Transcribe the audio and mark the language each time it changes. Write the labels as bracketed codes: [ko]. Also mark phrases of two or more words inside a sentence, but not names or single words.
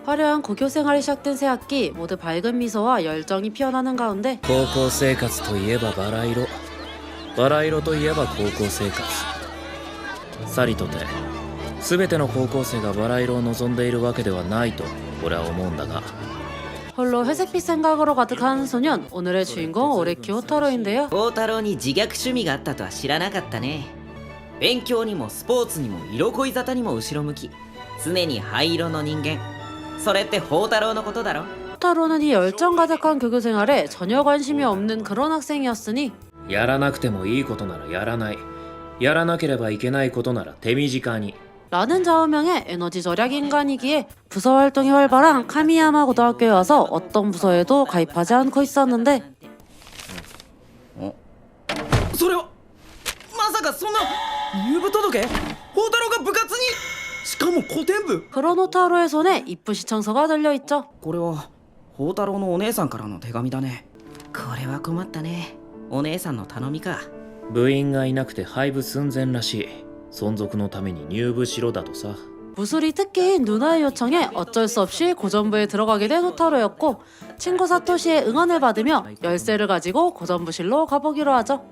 [ko] 화려한 고교 생활이 시작된 새 학기, 모두 밝은 미소와 열정이 피어나는 가운데 [ja] 高校生活といえばバラ色、バラ色といえば高校生活。さりとて全ての高校生がバラ色を望んでいるわけではないと俺は思うんだが、 [ko] 홀로 회색빛 생각으로 가득한 소년, 오늘의 주인공 오레키 호타로인데요. [ja] 大太郎に自虐趣味があったとは知らなかったね。勉強にもスポーツにも色恋沙汰にも後ろ向き、常に灰色の人間。それって宝太郎のことだろ。 [ko] 호타로는 이 열정 가득한 교교 생활에 전혀 관심이 없는 그런 학생이었으니 [ja] やらなくてもいいことならやらない、やらなければいけないことなら手短に。 [ko] 라는 좌우명의 에너지 절약 인간이기에 부서 활동이 활발한 카미야마 고등학교에 와서 어떤 부서에도 가입하지 않고 있었는데 [ja] それはまさかそんな入部届？宝太郎が部活に？しかも古典部？ [ko] 그런 호타로의 손에 입부 시청서가 들려있죠. [ja] これは宝太郎のお姉さんからの手紙だね。これは困ったね。お姉さんの頼みか。部員がいなくて廃部寸前らしい。存続のために入部しろだとさ。 [ko] 무술이 특기인 누나의 요청에 어쩔 수 없이 고전부에 들어가게 된 호타로였고, 친구 사토시의 응원을 받으며 열쇠를 가지고 고전부실로 가보기로 하죠.